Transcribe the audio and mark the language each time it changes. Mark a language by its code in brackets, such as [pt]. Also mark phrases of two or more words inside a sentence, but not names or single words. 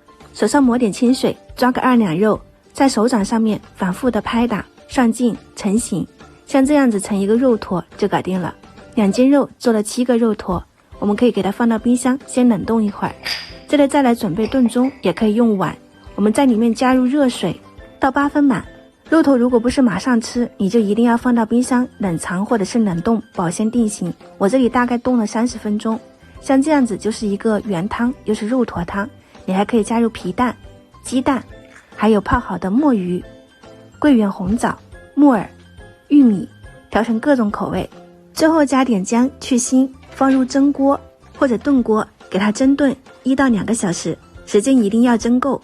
[zh] 手上抹點清水，抓個2两肉，在手掌上面反复的拍打，上劲成型，像這樣子成一個肉坨就搞定了。2斤肉做了7個肉坨，我們可以給它放到冰箱先冷凍一會兒。接着再來準備燉盅，也可以用碗，我們在裡面加入熱水，倒8分滿。肉坨如果不是馬上吃，你就一定要放到冰箱冷藏或者是冷凍保鲜定型。我这裡大概凍了30分鐘，像這樣子就是一個原湯，又是肉坨湯。你還可以加入皮蛋、雞蛋，還有泡好的墨魚、桂圓紅棗、木耳、玉米，調成各種口味。最後加點薑去腥，放入蒸鍋或者燉鍋，給它蒸燉1到2個小時，時間一定要蒸夠。